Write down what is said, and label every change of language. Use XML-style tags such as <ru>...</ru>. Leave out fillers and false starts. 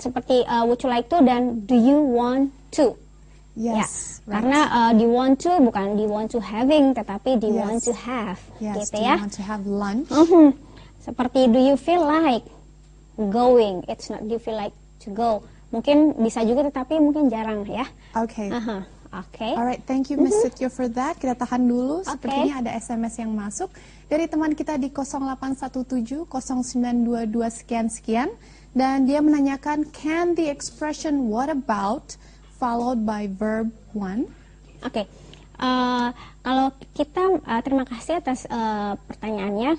<id>Seperti</id> <en>would you like to</en> <id>dan</id> <en>do you want to. Yes.</en> <id>Ya, karena</id> <en>do you want to</en> <id>bukan</id> <en>do you want to having,</en> <id>tetapi</id> <en>do you Yes. want to have, Yes,</en> <id>gitu ya.</id> <en>you want to have lunch?</en> <id>Seperti</id> <en>do you feel like going, it's not do you feel like to go.</en> <id>Mungkin bisa juga tetapi mungkin jarang ya.</id> <en>Okay.</en> <id>Oke.</id> <en>Alright, thank you Miss Sityo for that.</en> <id>Kita tahan dulu. Sepertinya ada SMS yang masuk dari teman kita di 0817 0922 sekian-sekian. Dan dia menanyakan,</id> <en>can the expression what about followed by verb one?</en> <id>Oke. Kalau kita terima kasih atas pertanyaannya.</id>